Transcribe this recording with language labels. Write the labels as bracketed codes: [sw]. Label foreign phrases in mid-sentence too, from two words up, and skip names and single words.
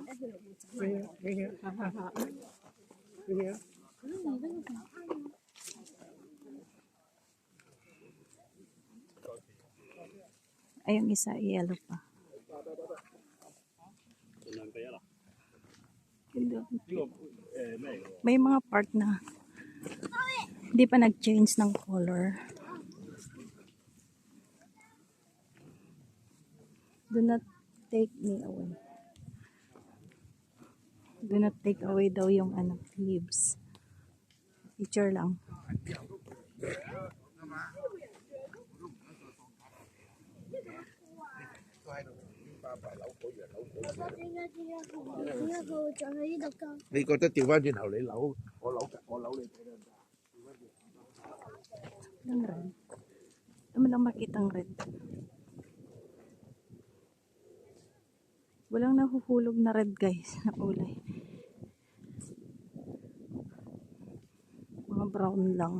[tl] Ay, yung isa, yellow pa. May mga part na hindi pa nag-change ng color. [en] Do not take me away. Do not take away [tl] daw yung ano, leaves. Picture lang. [yue] 你覺得調翻轉頭你扭，我扭你。 [tl] Ang red. Ano lang makita ang red. Walang nahuhulog na red guys na kulay. Mga brown lang.